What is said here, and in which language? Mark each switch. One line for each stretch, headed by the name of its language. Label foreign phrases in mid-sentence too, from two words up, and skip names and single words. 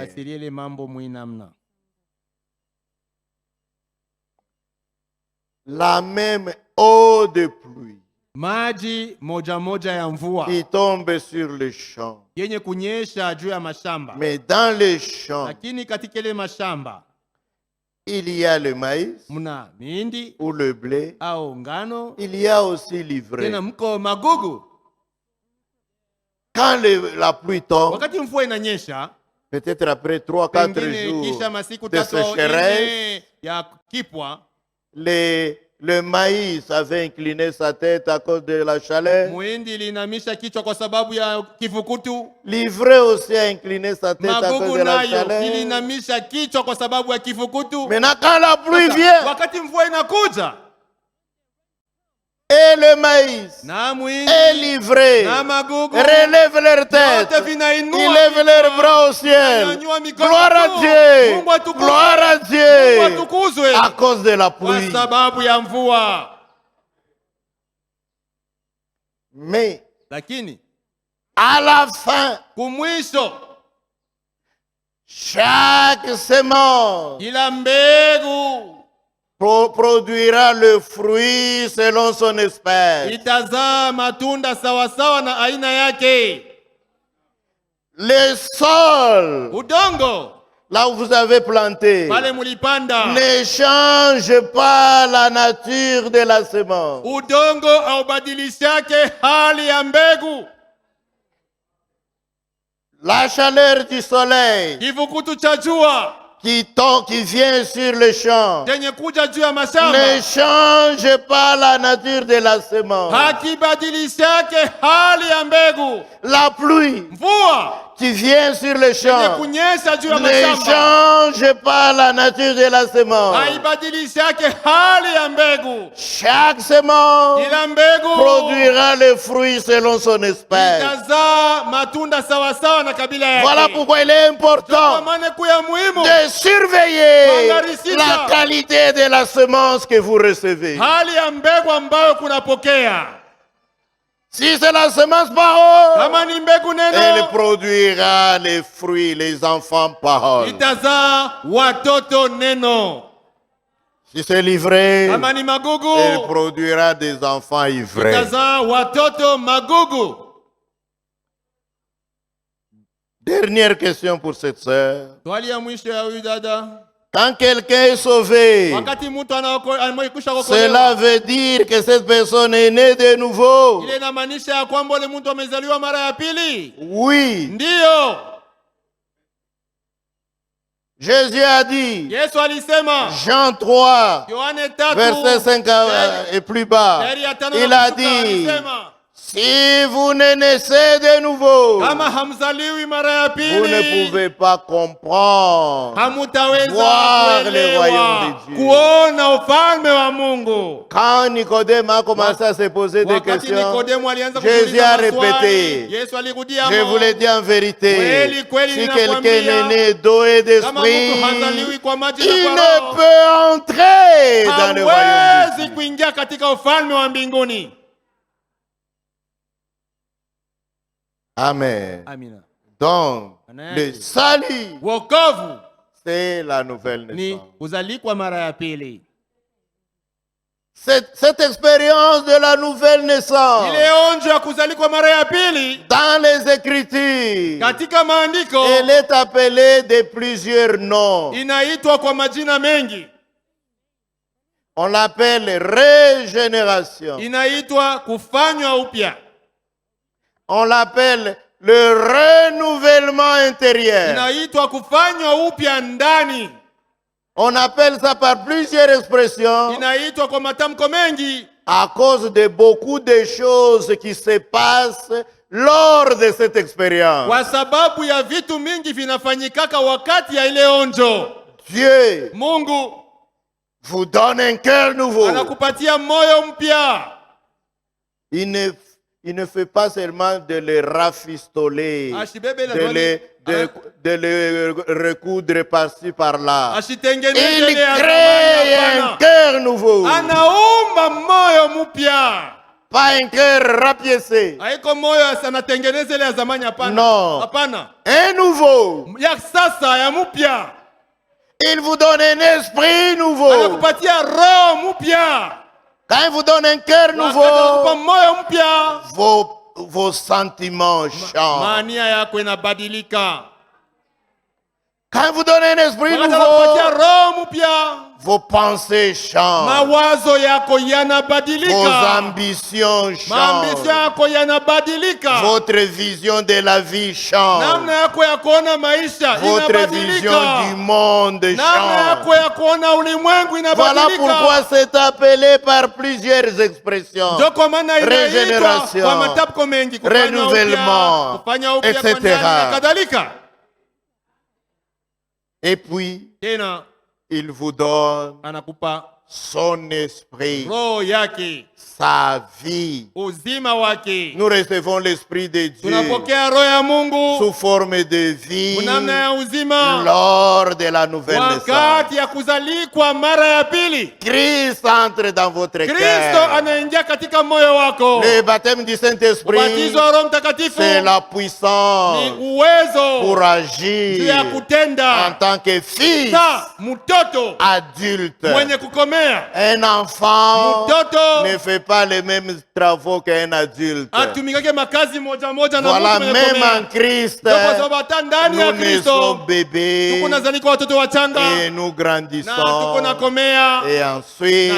Swahili: alifasiria ile mambo mwinamna.
French: La même eau de pluie
Swahili: Maji moja moja ya mvua
French: qui tombe sur les champs.
Swahili: yenye kunyesha juu ya mashamba,
French: Mais dans les champs,
Swahili: lakini katika ile mashamba
French: il y a le maïs
Swahili: mna mindi
French: ou le blé.
Swahili: au ngano,
French: Il y a aussi l'ivraie.
Swahili: tena mko magugu.
French: Quand la pluie tombe,
Swahili: Wakati mvua inanyesha,
French: peut-être après 3-4
Swahili: pengine
French: jours
Swahili: kisha masiku
French: de
Swahili: tatu au
French: sécheresse,
Swahili: ine ya kipwa,
French: le maïs avait incliné sa tête à cause de la chaleur.
Swahili: muhindi linamisha kichwa kwa sababu ya kivukutu,
French: L'ivraie aussi a incliné sa tête à cause
Swahili: magugu
French: de la
Swahili: nayo
French: chaleur.
Swahili: ilinamisha kichwa kwa sababu ya kivukutu.
French: Maintenant, quand la pluie
Swahili: Sasa,
French: vient
Swahili: wakati mvua inakuja
French: et le maïs
Swahili: na
French: et
Swahili: muhindi
French: l'ivraie
Swahili: na magugu
French: relèvent leur tête,
Swahili: yote vinainua
French: ils lèvent leurs bras au ciel.
Swahili: vinanyanyua mikono
French: Gloire à
Swahili: juu.
French: Dieu,
Swahili: Mungu atukuzwe.
French: gloire à
Swahili: Mungu
French: Dieu,
Swahili: atukuzwe
French: à cause de la
Swahili: kwa
French: pluie.
Swahili: sababu ya mvua.
French: Mais
Swahili: Lakini
French: à la fin,
Swahili: kumwisho,
French: chaque semence
Swahili: kila mbegu
French: produira le fruit selon son espèce.
Swahili: itazaa matunda sawasawa na aina yake.
French: Le sol,
Swahili: Udongo
French: là où vous avez planté,
Swahili: pale mulipanda,
French: ne change pas la nature de la semence.
Swahili: udongo haubadilishake hali ya mbegu.
French: La chaleur du soleil
Swahili: Kivukutu cha jua
French: qui vient sur le champ
Swahili: chenye kuja juu ya mashamba
French: ne change pas la nature de la semence.
Swahili: hakibadilishake hali ya mbegu.
French: La pluie
Swahili: Mvua
French: qui vient sur le
Swahili: chenye
French: champ
Swahili: kunyesha juu ya
French: ne
Swahili: mashamba
French: change pas la nature de la semence.
Swahili: haibadilishake hali ya mbegu.
French: Chaque semence
Swahili: Kila mbegu
French: produira le fruit selon son espèce.
Swahili: itazaa matunda sawasawa na kabila yake.
French: Voilà pourquoi il est
Swahili: Kwa
French: important
Swahili: maana kuya muhimu
French: de surveiller
Swahili: Kuangarisha.
French: la qualité de la semence que vous recevez.
Swahili: hali ya mbegu ambayo kunapokea.
French: Si c'est la semence parole,
Swahili: Kama ni mbegu
French: elle
Swahili: neno,
French: produira les fruits, les enfants parole.
Swahili: itazaa watoto neno.
French: Si c'est l'ivraie,
Swahili: Kama ni
French: elle
Swahili: magugu,
French: produira des enfants ivraies.
Swahili: itazaa watoto magugu.
French: Dernière question pour cette sœur.
Swahili: Swali ya mwisho ya huyu dada,
French: Quand quelqu'un est sauvé,
Swahili: wakati mtu amekwisha
French: cela
Swahili: kuokolewa,
French: veut dire que cette personne est née de nouveau.
Swahili: ile inamaanisha ya kwamba ule mtu amezaliwa mara ya pili?
French: Oui.
Swahili: Ndiyo.
French: Jésus a dit,
Swahili: Yesu alisema
French: Jean 3,
Swahili: Yohane 3
French: verset 5 et plus bas,
Swahili: mstari ya 5
French: il
Swahili: na
French: a
Swahili: kushuka,
French: dit,
Swahili: alisema,
French: si vous ne naissez de nouveau,
Swahili: kama hamzaliwi mara ya
French: vous ne
Swahili: pili
French: pouvez pas comprendre,
Swahili: hamutaweza
French: voir le royaume
Swahili: kuelewa
French: de Dieu.
Swahili: kuona ufalme wa Mungu.
French: Quand Nicodème a commencé à se poser des
Swahili: Wakati
French: questions,
Swahili: Nikodemu alianza
French: Jésus
Swahili: kuuliza
French: a
Swahili: maswali,
French: répété,
Swahili: Yesu alirudia
French: je vous l'ai dit en vérité,
Swahili: Kweli, kweli
French: si
Swahili: ninakwambia,
French: quelqu'un est né d'eau et
Swahili: kama
French: d'esprit,
Swahili: mtu hazaliwi kwa maji na
French: il
Swahili: kwa
French: ne
Swahili: roho,
French: peut entrer dans le royaume de
Swahili: hawezi
French: Dieu.
Swahili: kuingia katika ufalme wa mbinguni.
French: Amen.
Swahili: Amina.
French: Donc,
Swahili: Amen.
French: le salut,
Swahili: Wokovu
French: c'est la nouvelle
Swahili: ni
French: naissance.
Swahili: kuzalikwa mara ya pili.
French: Cette expérience de la nouvelle naissance,
Swahili: Ile onjo ya kuzalikwa mara ya pili
French: dans les Écritures,
Swahili: katika maandiko
French: elle est appelée de plusieurs noms.
Swahili: inaitwa kwa majina mengi.
French: On l'appelle régénération.
Swahili: Inaitwa kufanywa upya.
French: On l'appelle le renouvellement intérieur.
Swahili: Inaitwa kufanywa upya ndani.
French: On appelle ça par plusieurs expressions
Swahili: Inaitwa kwa matamko mengi
French: à cause de beaucoup de choses qui se passent lors de cette expérience.
Swahili: kwa sababu ya vitu mingi vinafanyikaka wakati ya ile onjo.
French: Dieu
Swahili: Mungu
French: vous donne un cœur nouveau.
Swahili: anakupatia moyo mpya.
French: Il ne fait pas seulement de le rafistoler,
Swahili: Ashibebe la
French: de le recoudre par-ci par-là.
Swahili: ashitengeneze
French: Il
Swahili: ile ya
French: crée
Swahili: zamani,
French: un
Swahili: hapana.
French: cœur nouveau,
Swahili: Anaumba moyo mpya.
French: pas un cœur rapiécé.
Swahili: Haiko moyo anatengeneza ile ya zamani, hapana.
French: Non.
Swahili: Hapana.
French: Un nouveau.
Swahili: Ya sasa ya mpya.
French: Il vous donne un esprit nouveau.
Swahili: Anakupatia roho mpya.
French: Quand il vous donne un cœur
Swahili: Anakupa
French: nouveau,
Swahili: moyo mpya.
French: vos sentiments changent.
Swahili: Mania yako inabadilika.
French: Quand il vous donne un esprit
Swahili: Anakupatia
French: nouveau,
Swahili: roho mpya.
French: vos pensées changent.
Swahili: Mawazo yako
French: Vos
Swahili: yanabadilika.
French: ambitions
Swahili: Maambisio
French: changent.
Swahili: yako yanabadilika.
French: Votre vision de la vie change.
Swahili: Namna yako ya kuona maisha
French: Votre vision
Swahili: inabadilika.
French: du monde
Swahili: Namna yako
French: change.
Swahili: ya kuona ulimwengu
French: Voilà
Swahili: inabadilika.
French: pourquoi c'est appelé par plusieurs expressions.
Swahili: Ndio kwa maana inaitwa
French: Régénération,
Swahili: kwa matamko mengi,
French: renouvellement,
Swahili: kufanya upya kwa
French: etc.
Swahili: ndani na kadhalika.
French: Et puis,
Swahili: Tena
French: il vous donne
Swahili: anakupa
French: son esprit,
Swahili: roho yake,
French: sa vie.
Swahili: uzima wake.
French: Nous recevons l'esprit de Dieu
Swahili: Tunapokea roho ya Mungu
French: sous forme de vie
Swahili: namna ya uzima
French: lors de la nouvelle naissance.
Swahili: wakati ya kuzalikwa mara ya pili.
French: Christ entre dans votre
Swahili: Kristo
French: cœur.
Swahili: anaingia katika moyo wako.
French: Le baptême du Saint-Esprit,
Swahili: Ubatizo wa Roho Mtakatifu
French: c'est la
Swahili: ni
French: puissance
Swahili: uwezo
French: pour
Swahili: juu ya
French: agir en
Swahili: kutenda
French: tant que fils
Swahili: sa mtoto
French: adulte.
Swahili: mwenye kukomea.
French: Un enfant
Swahili: Mtoto
French: ne fait pas les mêmes travaux qu'un adulte.
Swahili: atumikake makazi moja moja na
French: Voilà,
Swahili: mtu mwenye
French: même
Swahili: kukomea.
French: en Christ,
Swahili: Ndio kwa sababu hata ndani ya
French: nous naissons
Swahili: Kristo
French: bébés
Swahili: tuko nazalikwa watoto wachanga
French: et nous
Swahili: na tuko
French: grandissons.
Swahili: nakomea
French: Et
Swahili: na
French: ensuite,